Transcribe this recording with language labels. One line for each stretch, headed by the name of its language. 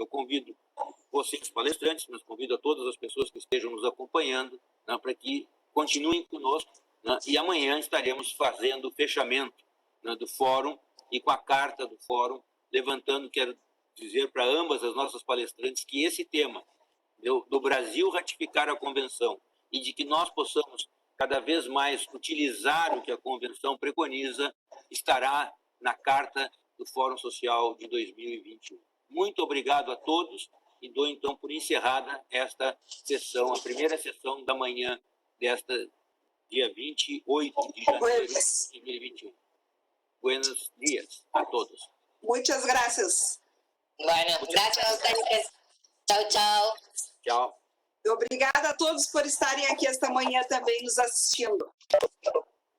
Portuguese: Eu convido vocês, palestrantes, mas convido a todas as pessoas que estejam nos acompanhando, né, para que continuem conosco, né, e amanhã estaremos fazendo o fechamento, né, do fórum e com a carta do fórum, levantando, quero dizer para ambas as nossas palestrantes que esse tema do Brasil ratificar a convenção e de que nós possamos cada vez mais utilizar o que a convenção preconiza, estará na carta do Fórum Social de 2021. Muito obrigado a todos e dou então por encerrada esta sessão, a primeira sessão da manhã desta dia 28 de janeiro de 2021.
Spanish: Buenos dias a todos. Muchas gracias. Bueno, gracias a ustedes. Chao, chao.
Portuguese: Tchau. Obrigada a todos por estarem aqui esta manhã também nos assistindo.